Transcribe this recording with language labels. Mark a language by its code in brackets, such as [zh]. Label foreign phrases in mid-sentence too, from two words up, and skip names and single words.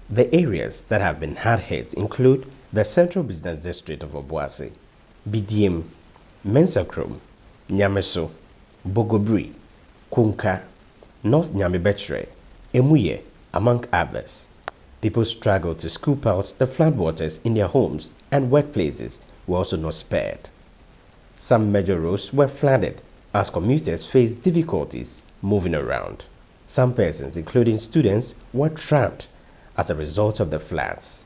[en] The areas that have been hard hit include the Central Business District of Obuasi, Bidiem, Mensakrom, Nyameso, Bogobri, Kunka, North Nyamibechre, Emuye, among others. People struggled to scoop out the floodwaters in their homes, and workplaces were also not spared. Some major roads were flooded as commuters faced difficulties moving around. Some persons, including students, were trapped as a result of the floods.